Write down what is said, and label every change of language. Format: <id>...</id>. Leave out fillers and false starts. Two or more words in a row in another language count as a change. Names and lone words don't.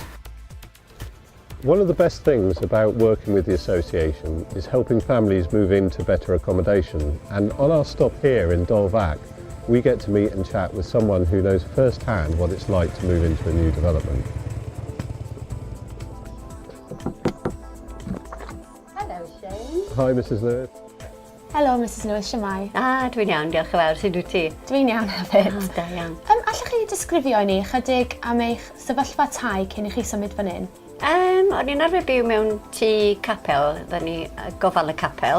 <en>One of the best things about working with the association is helping families move into better accommodation, and on our stop here in Dolvac we get to meet and chat with someone who knows firsthand what it's like to move into a new development. Hello Shane. Hi Mrs Lewis. Hello Mrs Lewis, shwmai?</en> <cy>Dwi'n iawn, diolch yn fawr, sut wyt ti? Dwi'n iawn hefyd. Da iawn. Allwch chi disgrifio i ni chydig am eich sefyllfa tai cyn i chi symud fan hyn? O'n i'n arfer byw mewn tŷ capel, oedden ni gofal y capel.</cy>